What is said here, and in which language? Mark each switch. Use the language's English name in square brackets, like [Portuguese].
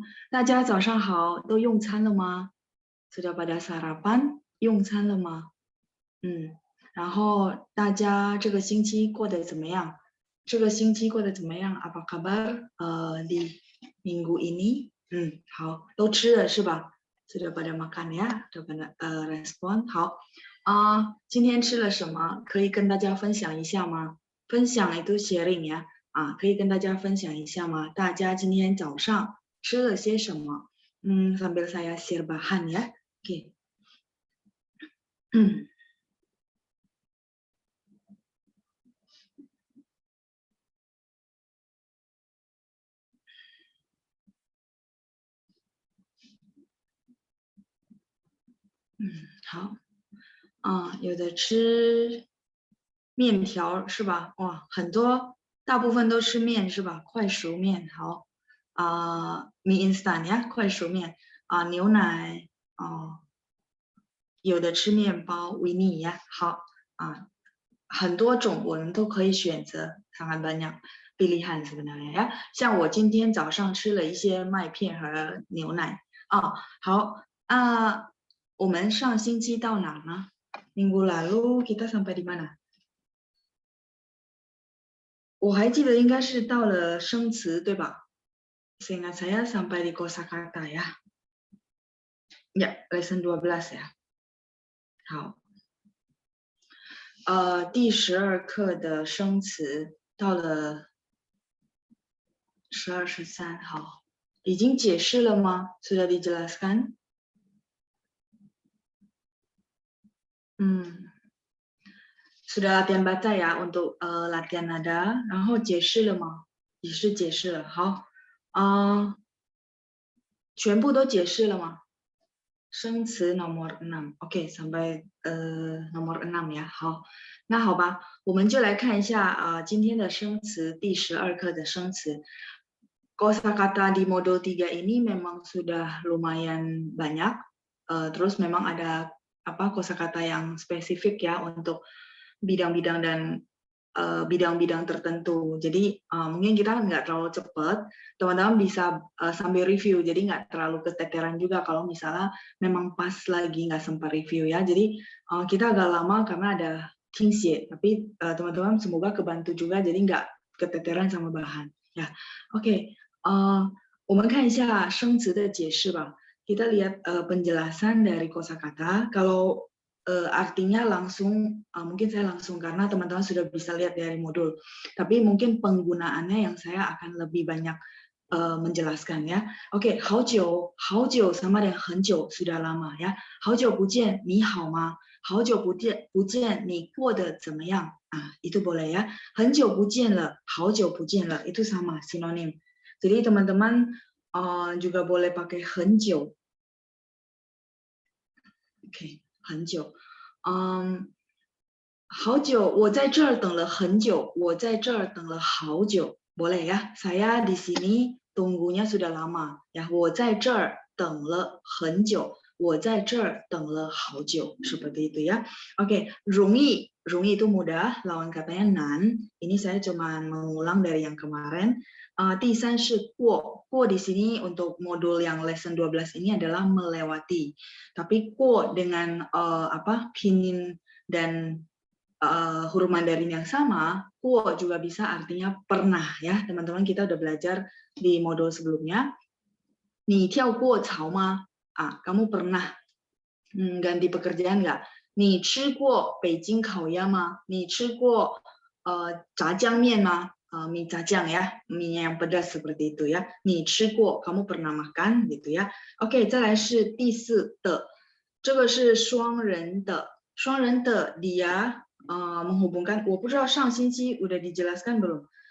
[Chinese] 大家早上好，都用餐了吗？ [Indonesian] Sudah pada sarapan？ [Chinese] 用餐了吗？然后大家这个星期过得怎么样？这个星期过得怎么样？ [Indonesian] Apa kabar? Di minggu ini？ [Chinese] 好，都吃了是吧？ [Indonesian] Sudah pada makan ya？ Sudah pada respon？ [Chinese] 好，今天吃了什么？可以跟大家分享一下吗？ [Indonesian] 分享itu sharing ya？ [Chinese] 可以跟大家分享一下吗？大家今天早上吃了些什么？ [Indonesian] sambil saya share bahan ya. Oke. [Chinese] 好。有的吃面条是吧？哇，很多，大部分都吃面是吧？快熟面，好。 [Indonesian] mie instan [Chinese] 呀，快熟面。牛奶，有的吃面包 weenie 呀，好。很多种我们都可以选择， [Indonesian] sangat banyak pilihan sebenarnya [Chinese] 呀。像我今天早上吃了一些麦片和牛奶。好。我们上星期到哪呢？ [Indonesian] Minggu lalu kita sampai di mana？ [Chinese] 我还记得应该是到了生词，对吧？ [Indonesian] Seingat saya sampai di kosakata ya. Ya, lesson 12 ya. 好。 [Chinese] 第12课的生词到了12、13，好，已经解释了吗？ [Indonesian] Sudah dijelaskan？ sudah latihan baca ya untuk latihan nada， [Chinese] 然后解释了吗？也是解释了，好。全部都解释了吗？ [Indonesian] 生词 nomor 6，OK， sampai nomor 6 ya， 好。 [Chinese] 那好吧，我们就来看一下今天的生词，第12课的生词。 [Indonesian] Kosakata di modul 3 ini memang sudah lumayan banyak. Terus memang ada kosakata yang spesifik ya untuk bidang-bidang dan bidang-bidang tertentu. Jadi mungkin kita nggak terlalu cepat, teman-teman bisa sambil review, jadi nggak terlalu keteteran juga kalau misalnya memang pas lagi nggak sempat review ya. Jadi kita agak lama karena ada tingxie, tapi teman-teman semoga kebantu juga, jadi nggak keteteran sama bahan. Ya, oke. [Chinese] 我们看一下生词的解释吧。 [Indonesian] Kita lihat penjelasan dari kosakata. Kalau artinya langsung, mungkin saya langsung karena teman-teman sudah bisa lihat dari modul. Tapi mungkin penggunaannya yang saya akan lebih banyak menjelaskan ya. Oke, 好久sama dengan 很久 sudah lama ya. [Chinese] 好久不见，你好吗？好久不见，你过得怎么样？ [Indonesian] itu boleh ya. [Chinese] 很久不见了，好久不见了 [Indonesian] itu sama sinonim. Jadi teman-teman juga boleh pakai 很久。 [Chinese] OK， 很久。好久，我在这儿等了很久，我在这儿等了好久。 [Indonesian] boleh ya, saya di sini tunggunya sudah lama ya. [Chinese] 我在这儿等了很久，我在这儿等了好久， [Indonesian] seperti itu ya. Oke, 容易 itu mudah, lawan katanya nan. Ini saya cuma mengulang dari yang kemarin. [Chinese] 第三是过 [Indonesian] di sini untuk modul yang lesson 12 ini adalah melewati. Tapi 过 dengan pinyin dan huruf Mandarin yang sama, 过 juga bisa artinya pernah ya. Teman-teman kita udah belajar di modul sebelumnya. [Chinese] 你跳过槽吗？ [Indonesian] kamu pernah ganti pekerjaan nggak？ [Chinese] 你吃过北京烤鸭吗？你吃过炸酱面吗？ [Indonesian] mie cacang ya, mie yang pedas seperti itu ya. [Chinese] 你吃过 [Indonesian] kamu pernah makan gitu ya. [Chinese] Oke, 再来是第四的，这个是双人的，双人的 [Indonesian] dia menghubungkan, [Chinese] 我不知道上星期 [Indonesian] udah dijelaskan belum.